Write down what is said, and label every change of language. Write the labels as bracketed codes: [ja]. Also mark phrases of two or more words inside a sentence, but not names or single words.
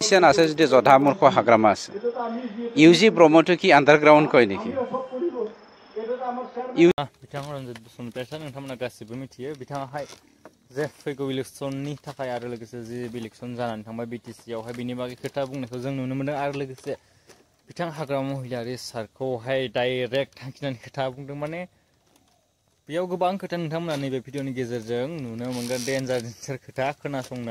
[as] পলিটিচিয়ান আছে যদি জধা মূৰ্খ হাগ্ৰামা আছে ইউজি ব্ৰহ্মটো কি আণ্ডাৰগ্ৰাউণ্ড কয় নেকি [brx] बिथाङा रन्जित बसुमतारी नोंथांमोना गासिबो मिथियो बिथाङाहाय जे फैगौ इलेक्सननि थाखाय आरो लोगोसे जि इलेक्सन जानानै थांबाय बिटिसि आवहाय बिनि बागै खोथा बुंनायखौ जों नुनो मोन्दों आरो लोगोसे बिथां हाग्रामा महिलारि सारखौहाय डाइरेक्ट थांखिनानै खोथा बुंदों माने बेयाव गोबां खोथा नोंथांमोना नैबे भिडिअनि गेजेरजों नुनो मोनगोन डेन्जार खोथा खोनासंनो